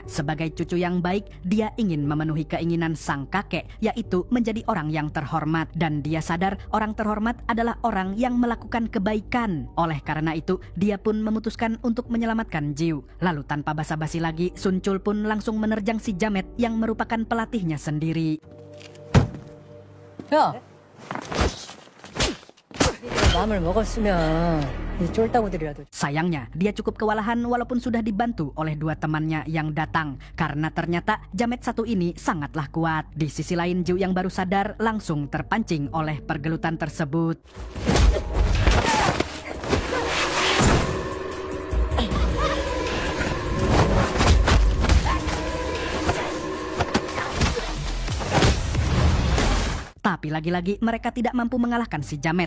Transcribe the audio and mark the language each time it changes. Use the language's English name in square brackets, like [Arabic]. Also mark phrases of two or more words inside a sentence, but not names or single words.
[Indonesian] Sebagai cucu yang baik, dia ingin memenuhi keinginan sang kakek, yaitu menjadi orang yang terhormat. Dan dia sadar orang terhormat adalah orang yang melakukan kebaikan. Oleh karena itu, dia pun memutuskan untuk menyelamatkan Jiu. Lalu tanpa basa-basi lagi, Sun Chul pun langsung menerjang si Jamet yang merupakan pelatihnya sendiri. [Korean] 야! 마음을 먹었으면 이 쫄따구들이라도. [Indonesian] Sayangnya, dia cukup kewalahan walaupun sudah dibantu oleh dua temannya yang datang. Karena ternyata Jamet satu ini sangatlah kuat. Di sisi lain, Ju yang baru sadar langsung terpancing oleh pergelutan tersebut. Tapi lagi-lagi mereka tidak mampu mengalahkan si Jamet.